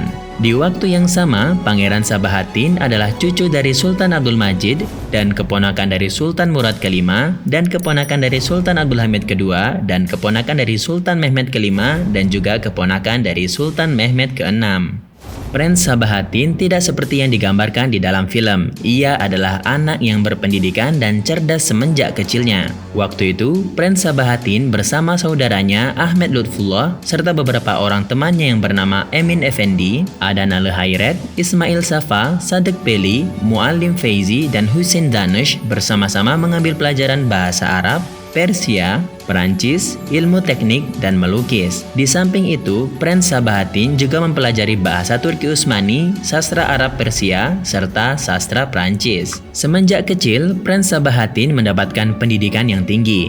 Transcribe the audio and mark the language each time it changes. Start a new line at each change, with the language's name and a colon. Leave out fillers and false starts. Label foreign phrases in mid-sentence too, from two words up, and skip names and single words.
Indonesian: Di waktu yang sama, Pangeran Sabahattin adalah cucu dari Sultan Abdul Majid dan keponakan dari Sultan Murad V dan keponakan dari Sultan Abdul Hamid II dan keponakan dari Sultan Mehmed V dan juga keponakan dari Sultan Mehmed VI. Prince Sabahattin tidak seperti yang digambarkan di dalam film. Ia adalah anak yang berpendidikan dan cerdas semenjak kecilnya. Waktu itu, Prince Sabahattin bersama saudaranya Ahmed Lutfullah serta beberapa orang temannya yang bernama Emin Effendi, Adana Lehairet, Ismail Safa, Sadek Peli, Muallim Feizi, dan Hussein Danush bersama-sama mengambil pelajaran bahasa Arab, Persia, Perancis, ilmu teknik, dan melukis. Di samping itu, Prince Sabahattin juga mempelajari bahasa Turki Utsmani, sastra Arab Persia, serta sastra Perancis. Semenjak kecil, Prince Sabahattin mendapatkan pendidikan yang tinggi.